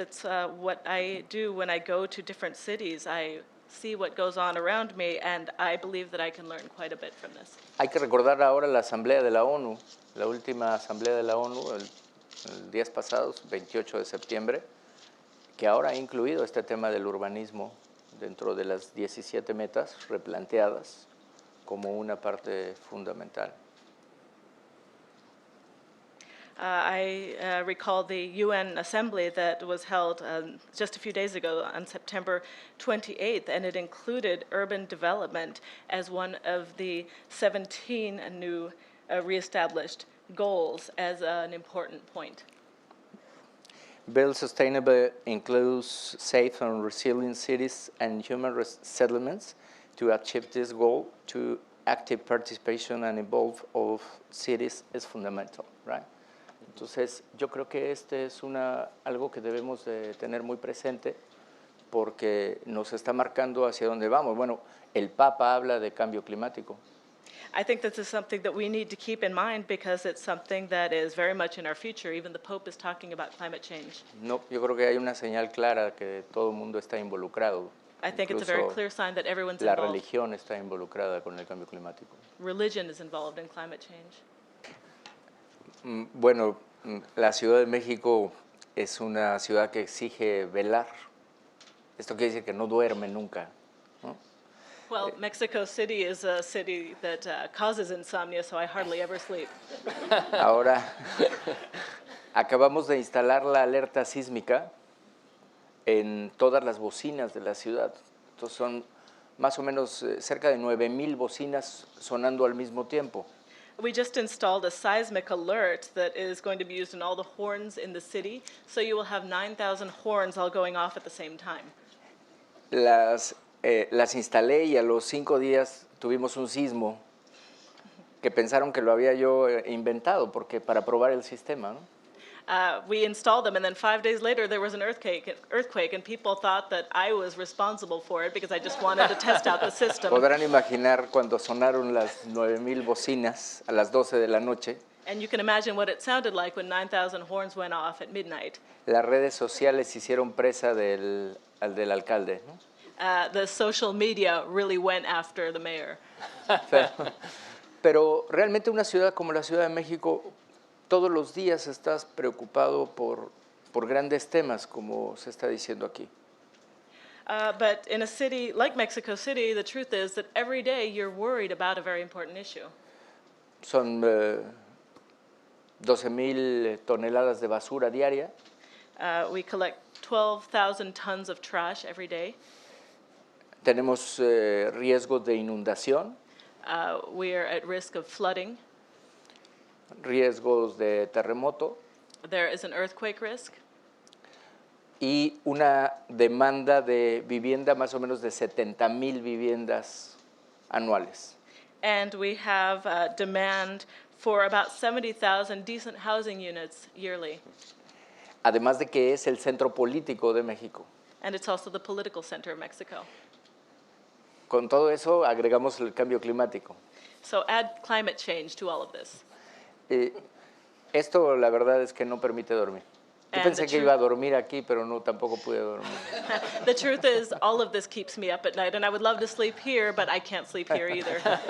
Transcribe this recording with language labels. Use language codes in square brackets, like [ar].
[en] It's what I do when I go to different cities. I see what goes on around me, and I believe that I can learn quite a bit from this. [es] Hay que recordar ahora la Asamblea de la ONU, la última Asamblea de la ONU, el días pasados, 28 de septiembre, que ahora ha incluido este tema del urbanismo dentro de las 17 metas replanteadas como una parte fundamental. [en] I recall the UN assembly that was held just a few days ago on September 28th, and it included urban development as one of the 17 new reestablished goals as an important point. Build sustainable includes safe and resilient cities and human settlements. To achieve this goal, to active participation and involve of cities is fundamental, right? [es] Entonces, yo creo que este es algo que debemos de tener muy presente porque nos está marcando hacia dónde vamos. Bueno, el Papa habla de cambio climático. [en] I think this is something that we need to keep in mind because it's something that is very much in our future. Even the Pope is talking about climate change. [es] No, yo creo que hay una señal clara que todo el mundo está involucrado. [en] I think it's a very clear sign that everyone's [es] La [en] involved. [es] religión está involucrada con el cambio climático. [en] Religion is involved in climate change. [es] Bueno, la Ciudad de México es una ciudad que exige velar. Esto quiere decir que no duerme nunca, ¿no? [en] Well, Mexico City is a city that causes insomnia, so I hardly ever sleep. [es] Ahora, acabamos de instalar la alerta sísmica en todas las bocinas de la ciudad. Entonces son más o menos cerca de 9,000 bocinas sonando al mismo tiempo. [en] We just installed a seismic alert that is going to be used in all the horns in the city, so you will have 9,000 horns all going off at the same time. [es] Las instalé y a los 5 días tuvimos un sismo que pensaron que lo había yo inventado porque para probar el sistema, ¿no? [en] We installed them, and then 5 days later there was an earthquake, and people thought that I was responsible for it because I just wanted to test out the system. [es] Podrán imaginar cuando sonaron las 9,000 bocinas a las 12 de la noche. [en] And you can imagine what it sounded like when 9,000 horns went off at midnight. [es] Las redes sociales hicieron presa del alcalde, ¿no? [en] The social media really went after the mayor. [es] Pero realmente una ciudad como la Ciudad de México, todos los días estás preocupado por grandes temas, como se está diciendo aquí. [en] But in a city like Mexico City, the truth is that every day you're worried about a very important issue. [es] Son 12,000 toneladas de basura diaria. [en] We collect 12,000 tons of trash every day. [es] Tenemos riesgos de inundación, [en] We are at risk of flooding. [es] riesgos de terremoto [en] There is an earthquake risk. [es] y una demanda de vivienda más o menos de 70,000 viviendas anuales. [en] And we have demand for about 70,000 decent housing units yearly. [es] Además de que es el centro político de México. [en] And it's also the political center of Mexico. [es] Con todo eso agregamos el cambio climático. [en] So add climate change to all of this. [es] Esto la verdad es que no permite dormir. Yo [en] And [es] pensé [en] the [es] que iba a dormir aquí, pero no, tampoco pude dormir. [en] The truth is, all of this keeps me up at night, and I would love to sleep here, but I can't sleep here either.